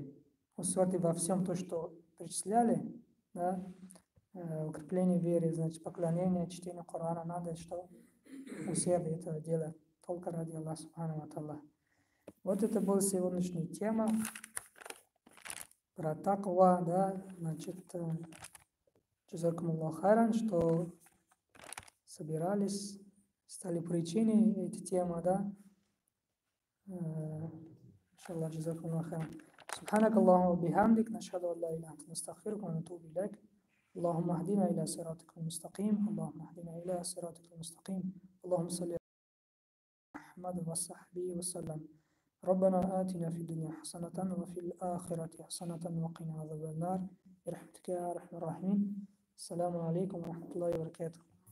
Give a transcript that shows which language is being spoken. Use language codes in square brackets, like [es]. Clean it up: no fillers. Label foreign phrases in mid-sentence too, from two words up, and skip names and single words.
[ru] Усердие во всем то, что перечисляли, да, укрепление веры, значит, поклонение, чтение Корана, надо что усердие это делать, только ради Аллаха [ar] سبحانه وتعالى. [ru] Вот это была сегодняшняя тема про таква, да, значит, [ar] جزاكم الله خيرا, [ru] что собирались, стали причиной этой темы, да. [ar] إن شاء الله، جزاكم الله خيرا. سبحانك اللهم وبحمدك نشهد أن لا إله إلا أنت نستغفرك ونتوب إليك اللهم اهدنا إلى صراطك المستقيم اللهم اهدنا إلى صراطك المستقيم اللهم صل على محمد وصحبه وسلم ربنا آتنا في الدنيا حسنة وفي الآخرة حسنة وقنا عذاب النار برحمتك يا أرحم الراحمين السلام عليكم ورحمة الله وبركاته.